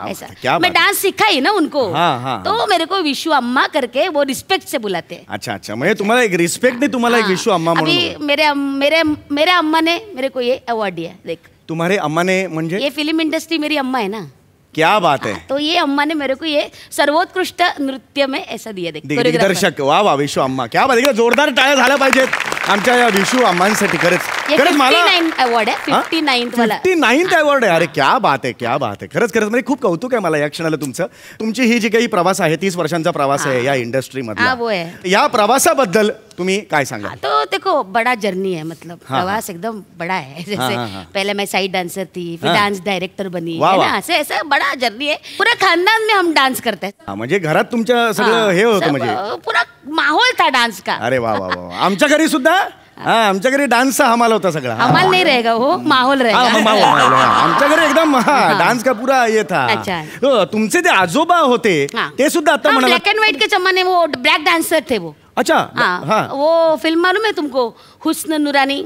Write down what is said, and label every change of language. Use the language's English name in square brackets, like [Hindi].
[Hindi] ऐसा मैं डांस सिखाई ना उनको. तो मेरे को विशू अम्मा करके वो रिस्पेक्ट से बुलाते हैं. [Marathi] अच्छा म्हणजे तुम्हाला एक रिस्पेक्ट ने तुम्हाला एक विशू अम्मा म्हणून. [Hindi] अभी मेरे अम्मा ने मेरे को ये अवार्ड दिया. देख तुम्हारे अम्मा ने म्हणजे ये फिल्म इंडस्ट्री मेरी अम्मा है ना. क्या बात है. तो ये अम्मा ने मेरे को ये सर्वोत्कृष्ट नृत्य में ऐसा दिया. देख [Marathi] दिग्दर्शक. [Hindi] वाह विशू अम्मा क्या बात. [Marathi] जोरदार टाळ्या झाल्या पाहिजेत. आमच्या या विशू अम्मांसाठी खरंच मला 59 अवॉर्ड आहे 59th अवॉर्ड आहे. अरे [Hindi] क्या बात [Marathi] आहे, क्या बात आहे. खरंच म्हणजे खूप कौतुक आहे मला या क्षणाला तुमचं. तुमची ही जी काही प्रवास आहे 30 वर्षांचा प्रवास आहे या इंडस्ट्रीमध्ये, या प्रवासाबद्दल तुम्ही काय सांगा? [Hindi] तो देखो बड़ा जर्नी है, मतलब प्रवास एकदम बड़ा है. जैसे पहले मैं साइड डांसर थी, फिर डांस डायरेक्टर बनी, है ना, ऐसे बड़ा जर्नी है. पूरा खानदान में हम डांस करते हैं. [Marathi] म्हणजे घरात तुमच्या सगळं हे होतं, म्हणजे [Hindi] पूरा माहौल था डांस का. [Marathi] अरे वा वा वा. आमच्या घरी सुद्धा आमच्या घरी डान्सचा हमाल होता सगळा. [Hindi] हमाल नहीं रहेगा, वो माहौल रहेगा. [Marathi] आमच्या घरी एकदम [Hindi] डान्स का पूरा ये था. [Marathi] तुमचे ते आजोबा होते ते सुद्धा आता म्हणाला [Hindi] ब्लॅक अँड व्हाइट के जमाने वो ब्लॅक डांसर थे वो. अच्छा हाँ, वो फिल्म मालूम है तुमको, हुस्न नुरानी?